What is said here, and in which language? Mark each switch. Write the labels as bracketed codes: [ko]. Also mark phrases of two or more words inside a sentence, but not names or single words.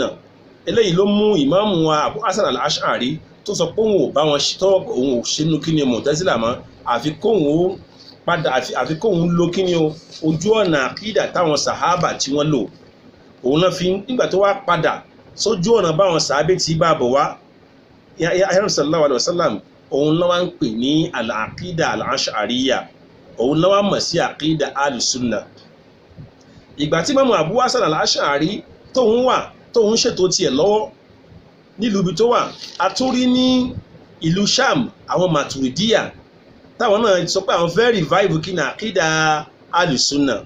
[yo] Eléyìí ló mú ìmáàmù wa Abu Hasan al-Ash'ari tó sọ pé òun ò bá wọn tọ́ òun ò ṣe nú kí ni Mu'tazila mọ́, àfi kóhun ló kí ni ojú ọ̀nà àkídà táwọn sàhábà tí wọ́n lò. Òun náà fi nígbà tó wá padà sójú ọ̀nà báwọn sàhábé tí bá bọ̀ wá [ar] صلى الله عليه وسلم, [yo] òun náà wá ń pè ní [ar] العقيدة الأشعرية, [yo] òun náà wá mọ̀ sí àkídà al-sunnah. Ìgbà tí Imam Abu Hasan al-Ash'ari tóun ṣètò tiẹ̀ lọ́wọ́ nílùú ibi tó wà, a tún rí ní ìlú Sham àwọn Maturidiyya táwọn náà sọ pé àwọn fẹ́ revive kí ní àkídà al-sunnah.